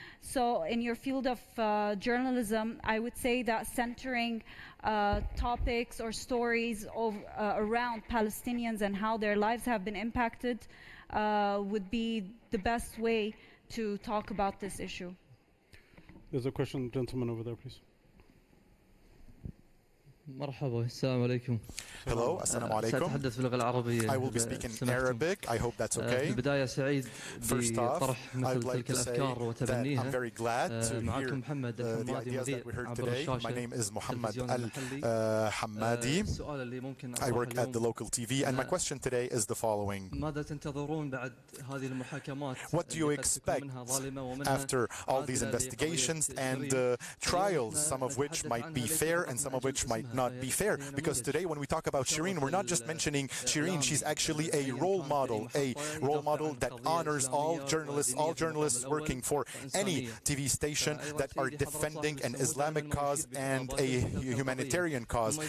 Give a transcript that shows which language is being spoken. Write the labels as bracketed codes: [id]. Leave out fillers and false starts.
[en] So in your field of journalism, I would say that centering topics or stories around Palestinians and how their lives have been impacted would be the best way to talk about this issue. There's a question, gentleman over there, please. [ar] مرحبا السلام عليكم. [en] Hello, assalamu alaikum. [ar] سأتحدث باللغة العربية. [en] I will be speaking Arabic. I hope that's okay. [ar] في البداية سعيد بطرح مثل [en] like [ar] تلك الأفكار وتبنيها. [en] I'm very glad to hear [ar] معكم محمد [en] the ideas that we heard today. My name is Muhammad Al-Hammadi. [ar] السؤال اللي ممكن [en] I work at the local TV, and my question today is the following. [ar] ماذا تنتظرون بعد هذه المحاكمات؟ [en] What do you expect after all these investigations and trials, some of which might be fair and some of which might not be fair? Because today when we talk about Shireen, we're not just mentioning Shireen, she's actually a role model that honors all journalists working for any TV station that are defending an Islamic cause and a humanitarian cause.